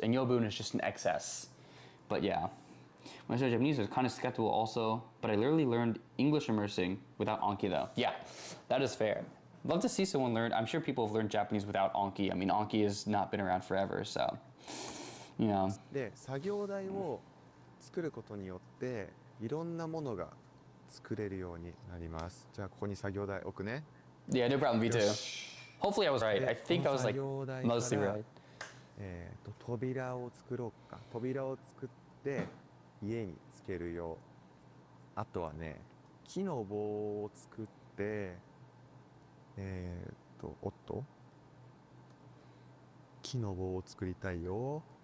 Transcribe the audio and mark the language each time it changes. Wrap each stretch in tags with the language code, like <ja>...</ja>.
<en>And yobun is just an excess. But yeah. When I started Japanese, I was kind of skeptical also, but I literally learned English immersing without Anki though. Yeah, that is fair. Love to see someone learn. I'm sure people have learned Japanese without Anki. I mean, Anki has not been around forever, so, you know.</en> <ja>で、作業台を作ることによっていろんなものが作れるようになります。じゃあここに作業台置くね。</ja> <en>Yeah, no problem. Me too. Hopefully I was right. I think I was like mostly right.</en> <ja>扉を作ろうか。扉を作って家につけるよ。あとはね、木の棒を作っておっと木の棒を作りたいよ。</ja>